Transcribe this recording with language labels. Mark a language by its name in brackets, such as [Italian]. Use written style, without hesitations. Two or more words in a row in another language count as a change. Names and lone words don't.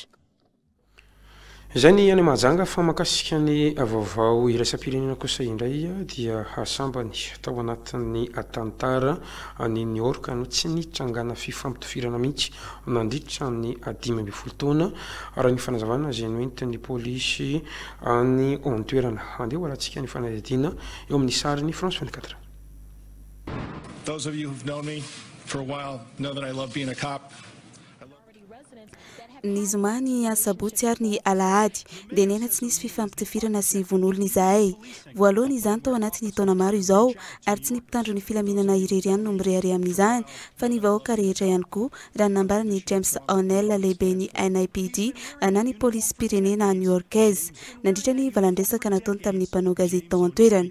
[Malagasy] Izay ny any Mahajanga fa makasika ny vaovao iraisam-pirenena kosa indray dia hasambany tao anatin'ny tantara ny New York no tsy nitrangana fifampitofirana mihitsy nandritra ny 15 taona raha ny fanazavana izay noentin'ny polisy any an-toerana. Andeha hoarantsika ny fanadihadiana eo amin'ny sariny France 24. [English] Those of you who've known me for a while know that I love being a cop. [Malagasy] Ny zoma ny asabotsy ary ny alahady dia nena tsy nisy fifampitifirana sy von'olona izahay. Voalohany izany tao anatin'ny taona maro izao ary tsy ny mpitandro ny filaminana irery ihany no mirehare amin'izany fa ny vahoaka rehetra ihany koa raha nambara ny James O'Neill lehibe ny NIPD na ny polisy pirenena new-yorkaise nandritra ny valandresaka nataony tamin'ny mpanao gazety tao an-toerana.